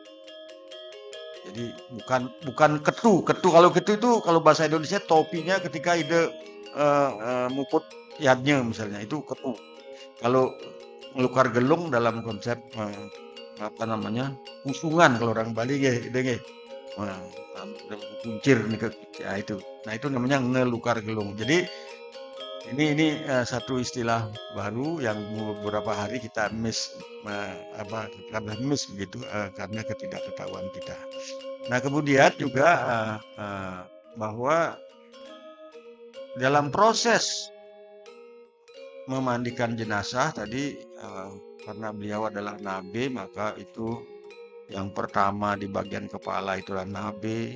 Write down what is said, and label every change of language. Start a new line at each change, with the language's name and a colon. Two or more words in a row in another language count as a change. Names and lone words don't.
Indonesian: Jadi bukan ketu. Kalau ketu itu kalau bahasa Indonesia topinya ketika ide muput yadnya misalnya, itu ketu. Kalau ngelukar gelung dalam konsep usungan, kalau orang Bali nggih. Kuncir nih itu. Nah, itu namanya ngelukar gelung. Jadi ini satu istilah baru yang beberapa hari kita miss begitu karena ketidaktahuan kita. Nah, kemudian juga bahwa dalam proses memandikan jenazah tadi, karena beliau adalah nabe, maka itu yang pertama di bagian kepala itulah nabe.